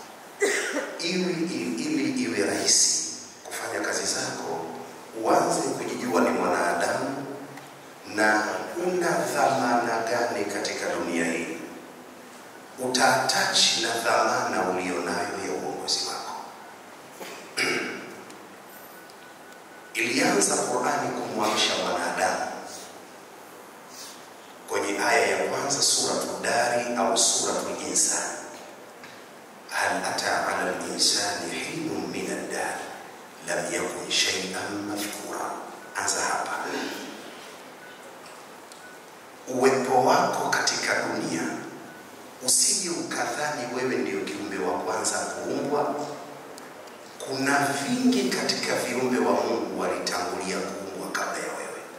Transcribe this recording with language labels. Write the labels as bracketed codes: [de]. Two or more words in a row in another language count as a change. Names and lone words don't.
[sw] Ili iwe rahisi kufanya kazi zako, uanze kujijua ni mwanadamu na una dhamana gani katika dunia hii. Utaatachi na dhamana ulionayo ya uongozi wako. Ilianza Qur'ani kumwamsha mwanadamu kwenye aya ya kwanza suratul Dari au suratul Insan. [ar] هل أتى على الإنسان حين من الدهر لم يكن شيئا مذكورا. [sw] Anza hapa. Uwepo wako katika dunia, usije ukadhani wewe ndio kiumbe wa kwanza kuumbwa. Kuna vingi katika viumbe wa Mungu walitangulia kuumbwa kabla ya wewe.